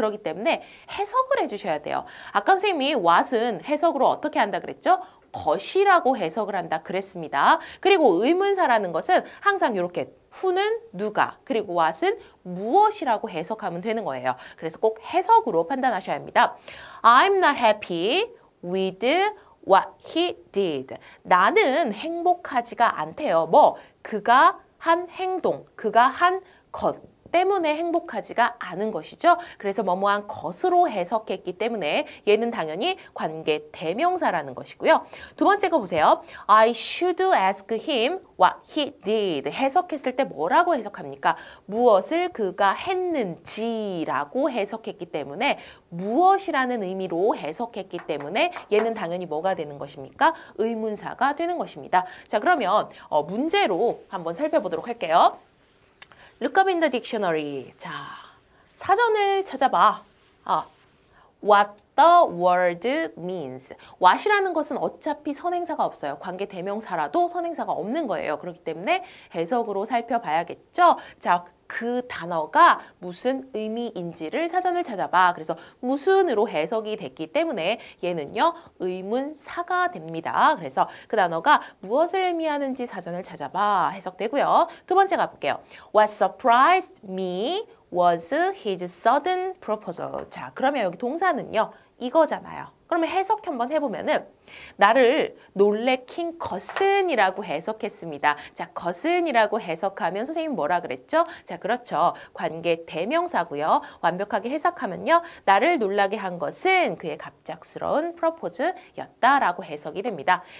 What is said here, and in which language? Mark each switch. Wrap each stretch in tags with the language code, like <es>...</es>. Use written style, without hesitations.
<ko>그렇기 때문에 해석을 해주셔야 돼요. 아까 선생님이 what은 해석으로 어떻게 한다 그랬죠? 것이라고 해석을 한다 그랬습니다. 그리고 의문사라는 것은 항상 이렇게 who는 누가, 그리고 what은 무엇이라고 해석하면 되는 거예요. 그래서 꼭 해석으로 판단하셔야 합니다.</ko> <en>I'm not happy with what he did.</en> <ko>나는 행복하지가 않대요. 그가 한 행동, 그가 한 것 때문에 행복하지가 않은 것이죠. 그래서 뭐뭐한 것으로 해석했기 때문에 얘는 당연히 관계 대명사라는 것이고요. 두 번째 거 보세요.</ko> <en>I should ask him what he did.</en> <ko>해석했을 때 뭐라고 해석합니까? 무엇을 그가 했는지라고 해석했기 때문에 무엇이라는 의미로 해석했기 때문에 얘는 당연히 뭐가 되는 것입니까? 의문사가 되는 것입니다. 자, 그러면 문제로 한번 살펴보도록 할게요.</ko> <en>Look up in the dictionary.</en> <ko>자, 사전을 찾아봐.</ko> <en>What the word means.</en> <ko>what이라는 것은 어차피 선행사가 없어요. 관계 대명사라도 선행사가 없는 거예요. 그렇기 때문에 해석으로 살펴봐야겠죠. 자, 그 단어가 무슨 의미인지를 사전을 찾아봐. 그래서 무슨으로 해석이 됐기 때문에 얘는요. 의문사가 됩니다. 그래서 그 단어가 무엇을 의미하는지 사전을 찾아봐. 해석되고요. 두 번째 가볼게요.</ko> <en>What surprised me was his sudden proposal.</en> <ko>자, 그러면 여기 동사는요. 이거잖아요. 그러면 해석 한번 해보면은 나를 놀래킨 것은이라고 해석했습니다. 자, 것은이라고 해석하면 선생님 뭐라 그랬죠? 자, 그렇죠. 관계 대명사고요. 완벽하게 해석하면요. 나를 놀라게 한 것은 그의 갑작스러운 프로포즈였다라고 해석이 됩니다.</ko>